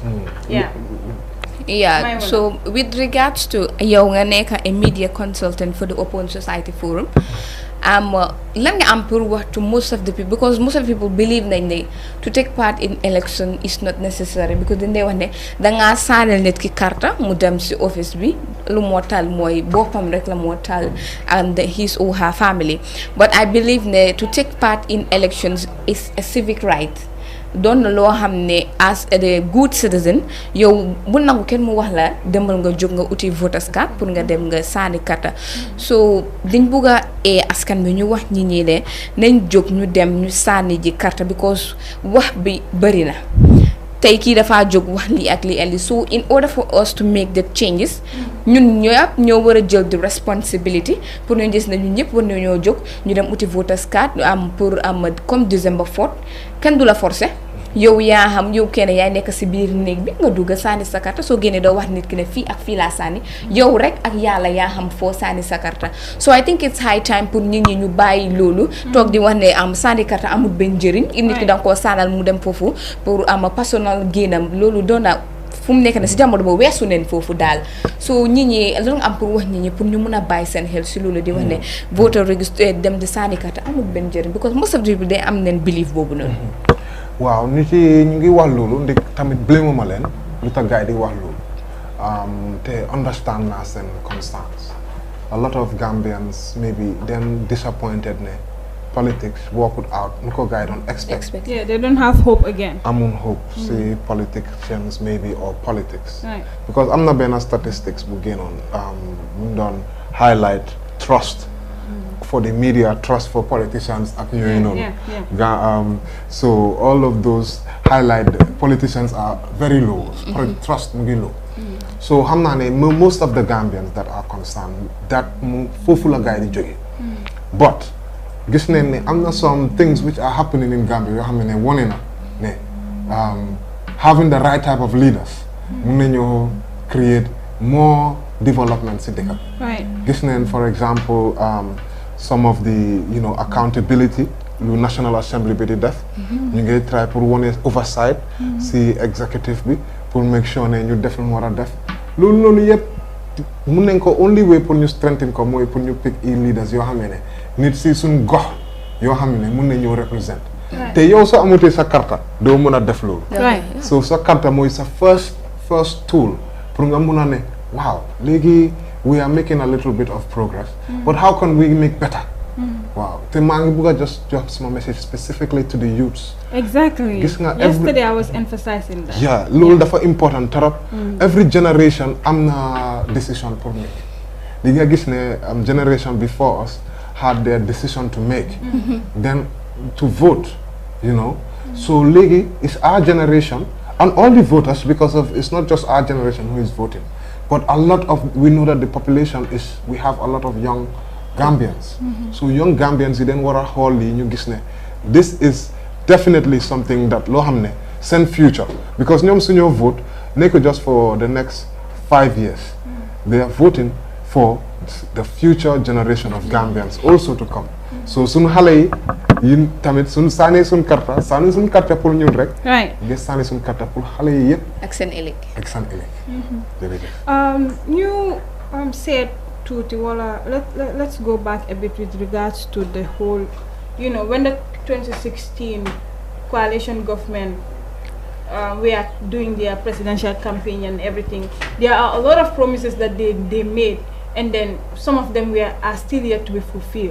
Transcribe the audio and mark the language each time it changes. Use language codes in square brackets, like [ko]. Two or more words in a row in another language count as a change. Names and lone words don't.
[en] Yeah, so with regards to [wo] yow nga nekk [en] a media consultant for the Open Society Forum [wo] lan nga am pour wax [en] to most of the people because most of the people believe [wo] nañ ne [en] to take part in election is not necessary because [wo] dañ dee wax ne dangaa saanal nit ki karta mu dem si office bi lu moo tal mooy boppam rek la moo tal [en] and his or her family but I believe ne to take part in elections is a civic right. [wo] doon na loo xam ne as a good citizen yow bu nangu kenn mu wax la demal nga jóg nga uti [en] voters card [wo] pour nga dem nga saani karta so diñ bugg a askan bi ñu wax ñi ñi ne nañ jóg ñu dem ñu saani ji karta because wax bi bëri na tey kii dafa jóg wax lii ak lii indi [en] so in order for us to make the changes [wo] ñun ñëpp ñoo war a jël [en] the responsibility [wo] pour ñu gis ne ñun ñëpp war nañoo jóg ñu dem uti [en] voters card [wo] pour comme December 4 kenn du la forcer yow yaa xam yow kenn yaay nekk si biir néeg bi nga dugg sànni sa karta soo génnee doo wax nit ki ne fii ak fii laa sànni yow rek ak yàlla yaa xam foo sànni sa karta so [en] I think it's high time [wo] pour nit ñi ñu bàyyi loolu toog di wax ne sànni karta amul benn njëriñ nit ki danga koo sànnal mu dem foofu pour personal génnam loolu doona fu mu nekk ne si jamono boobu weesu neen foofu daal so nit ñi lu nga am pour wax nit ñi pour ñu mun a bàyyi seen xel si loolu di wax ne [en] voter register [wo] dem di sànni karta amul benn njëriñ [en] because most of the people [wo] day am neen belief boobu noonu waaw nit yi ñu ngi wax loolu ndik tamit blame ma leen lu tax gars yi di wax loolu te understand naa seen concerns [en] a lot of Gambians maybe then disappointed [wo] ne [en] politics worked out [wo] nu ko gars yi [en] don't expect. Yeah, they don't have hope again. amun hope si politicians maybe or politics right. because [wo] am na benn [en] statistics [wo] bu génnoon mu doon [en] highlight trust for the media, trust for politicians [wo] ak yooyu noonu [en] so all of those highlight politicians are very low trust [wo] mu ngi [en] low so [wo] xam naa ne [en] most of the Gambians that are concerned that [wo] mu foofu la gars yi di jóge [en] but [wo] gis nañ ne am na [en] some things which are happening in Gambia [wo] yoo xam ne wone na ne [en] having the right type of leaders [wo] mun nañoo [en] create more development [wo] si dëkk gis nañ [en] for example some of the accountability lu National Assembly [wo] bi di def ñu ngi [en] try [wo] pour wone oversight si executive bi pour [en] make sure [wo] ne ñu def lu mu war a def loolu noonu yëpp mun nañ ko [en] only way [wo] pour ñu strengthen ko mooy pour ñu [en] pick leaders [wo] yoo xam ne nit si suñ gox yoo xam ne mun nañ ñëw represent te yow soo amutee sa karta doo mën a def loolu so sa karta mooy sa [en] first tool [wo] pour nga mun a ne waaw léegi [en] we are making a little bit of progress but how can we make better [wo] wow te maa ngi bëgg a [en] just drop my message specifically to the youths exactly [wo] gis nga [en] yesterday I was emphasizing that yeah [wo] loolu dafa [en] important trop every generation [wo] am na [en] decision pour make [wo] li nga gis ne [en] generation before us had their decision to make then to vote so léegi it's our generation and all the voters because of it's not just our generation who is voting but a lot of we know that the population is we have a lot of young Gambians so young Gambians [wo] yi den war a xool yi ñu gis ne [en] this is definitely something that [wo] loo xam ne seen [en] future because [wo] ñoom suñoo [en] vote nekk just for the next 5 years they are voting for the future generation of Gambians also to come so [wo] suñu xale yi tamit suñu sànnee suñu karta pour ñun rek nga sànnee suñu karta pour xale yi yëpp ak seen ëllëg [en] ñu said [wo] tuuti wala [en] let's go back a bit with regards to the whole when the 2016 coalition government we are doing their presidential campaign and everything, there are a lot of promises that they made, and then some of them are still yet to be fulfilled.